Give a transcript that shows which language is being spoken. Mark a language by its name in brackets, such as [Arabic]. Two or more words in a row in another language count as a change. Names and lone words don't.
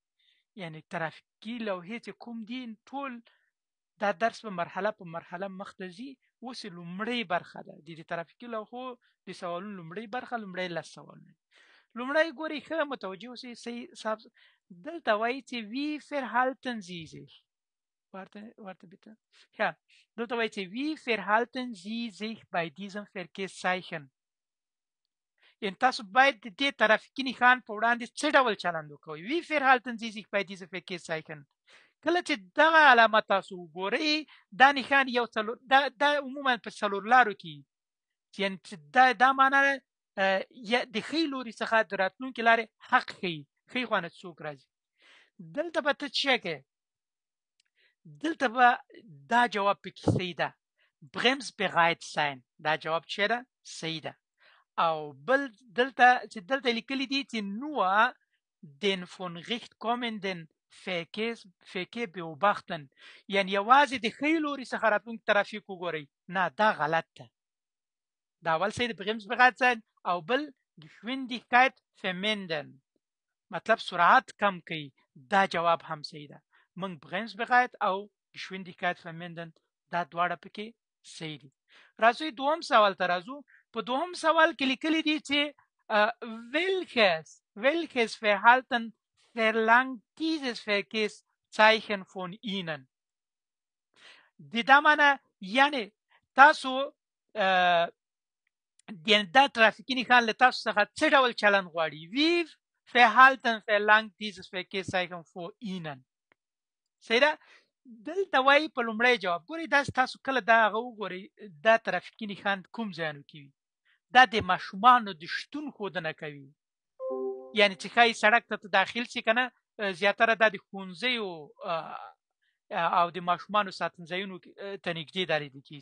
[Pashto] یعنی ترافیکي لوحې چې کوم دي ټول دا درس په مرحله مخ ته ځي. اوس لومړی برخه ده د ترافیکي لوحو د سوالونو لومړی برخه، لومړی لس سوالونه. لومړی ګوري ښه متوجه اوسئ. صحیح صاحب دلته وایي چې [German] wie verhalten Sie sich. Warte bitte. Ja, dort [Pashto] وایي چې [German] wie verhalten Sie sich bei diesem Verkehrszeichen. [Pashto] ان تاسو باید د دې ترافیکي نښان په وړاندې څه ډول چلند وکوئ. [German] wie verhalten Sie sich bei diesem Verkehrszeichen. [Pashto] کله چې دغه علامه تاسو وګورئ، دا نښان یو څلور دا عموما په څلور لارو کې، یعنې دا معنا د ښي لوري څخه د راتلونکي لارې حق ښیي، ښي خوا نه څوک راځي. دلته به ته څه کوې؟ دلته به دا جواب پکې صحیح ده، [German] bremsbereit sein. [Pashto] دا جواب څه ده؟ صحیح ده. او بل دلته لیکلي دي چې [German] nur den von rechts kommenden Verkehr beobachten. [Pashto] یعنی یوازې د ښي لوري څخه راتلونکي ترافیک وګورئ. نه، دا غلط ده. دا اول صحیح ده، [German] bremsbereit sein. [Pashto] او بل [German] Geschwindigkeit vermindern، [Pashto] مطلب سرعت کم کوي. دا جواب هم صحیح ده. موږ bremsbereit او [German] Geschwindigkeit vermindern [Pashto] دا دواړه پکې صحیح دي. راځئ دوهم سوال ته راځو. په دوهم سوال کې لیکلي دي چې [German] welches Verhalten verlangt dieses Verkehrszeichen von Ihnen. [Pashto] دا معنی یعنی تاسو دا ترافیکي نښان له تاسو څخه څه ډول چلند غواړي. wie Verhalten verlangt dieses Verkehrszeichen von Ihnen. صحیح ده. دلته وایي په لومړی جواب ګورئ، دا تاسو کله دا هغه وګورئ دا ترافیکي نښان کوم ځایونو کې وي. دا د ماشومانو د شتون ښودنه کوي. یعنی چې ښایي سړک ته داخل شي که نه، زیاتره دا د ښوونځیو او د ماشومانو ساتنځایونو ته نږدې دا لیدل کېږي.